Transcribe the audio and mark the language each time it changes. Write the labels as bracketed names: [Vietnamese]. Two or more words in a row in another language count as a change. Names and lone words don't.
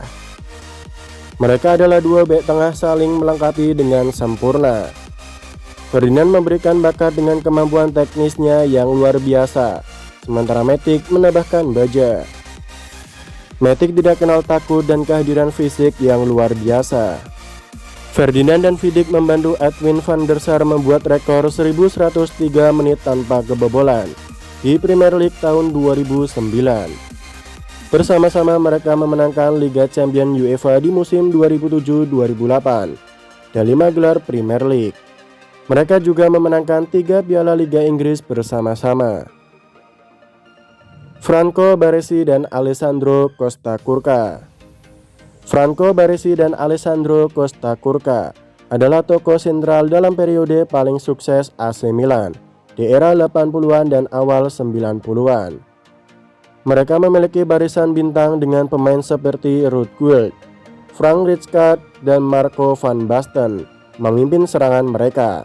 [Indonesian] Mereka adalah 2 bek tengah saling melengkapi dengan sempurna. Ferdinand memberikan bakat dengan kemampuan teknisnya yang luar biasa, sementara Matic menambahkan baja. Matic tidak kenal takut dan kehadiran fisik yang luar biasa. Ferdinand dan Vidic membantu Edwin van der Sar membuat rekor 1103 menit tanpa kebobolan di Premier League tahun 2009. Bersama-sama mereka memenangkan Liga Champions UEFA di musim 2007-2008 dan 5 gelar Premier League. Mereka juga memenangkan 3 Piala Liga Inggris bersama-sama. Franco Baresi dan Alessandro Costa Curta. Franco Baresi dan Alessandro Costa Curta adalah tokoh sentral dalam periode paling sukses AC Milan di era 80-an dan awal 90-an. Mereka memiliki barisan bintang dengan pemain seperti Ruud Gullit, Frank Rijkaard, dan Marco van Basten memimpin serangan mereka.